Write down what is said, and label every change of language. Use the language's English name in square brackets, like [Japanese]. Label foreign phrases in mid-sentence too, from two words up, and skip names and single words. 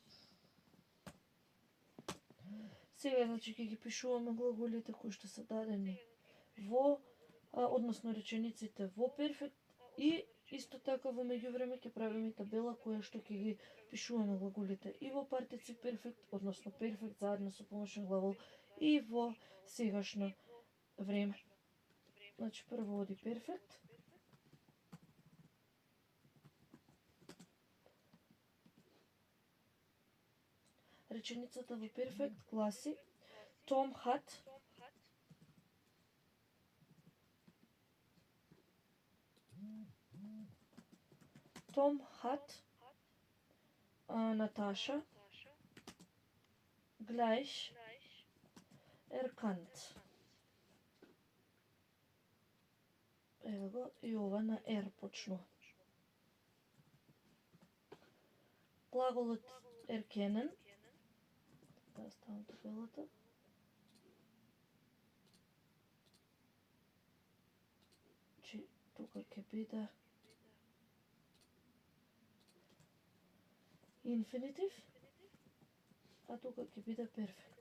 [Macedonian] Сега, значи, ќе ги пишуваме глаголите кои што се дадени во, односно речениците во перфект и исто така во меѓувреме ќе правиме табела која што ќе ги пишуваме глаголите и во партицip перфект, односно перфект заедно со помошен глагол и во сегашно време. Значи, прво оди перфект. Реченицата во перфект гласи [German] Tom hat Natascha gleich erkannt. [Macedonian] Ево го, и ова на R почнува. Глаголот erkennen, да ставам табелата, че тука ќе биде инфинитив, а тука ќе биде перфект.